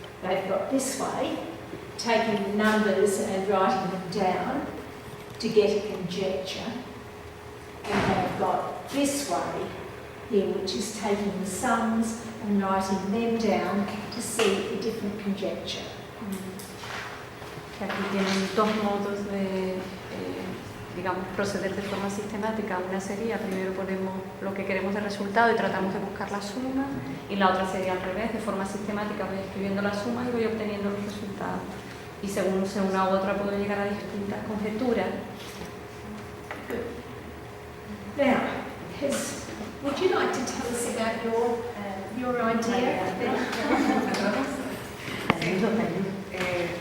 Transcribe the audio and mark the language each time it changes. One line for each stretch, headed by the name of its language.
English: They've got this way, taking the numbers and writing them down to get a conjecture, and they've got this way here, which is taking the sums and writing them down to see a different conjecture.
Spanish: Aquí tienen 2 modos de, digamos, proceder de forma sistemática. Una sería, primero ponemos lo que queremos de resultado y tratamos de buscar la suma, y la otra sería al revés, de forma sistemática voy escribiendo las sumas y voy obteniendo los resultados. Y según sea una u otra puedo llegar a distintas conjeturas.
English: Now, would you like to tell us about your idea?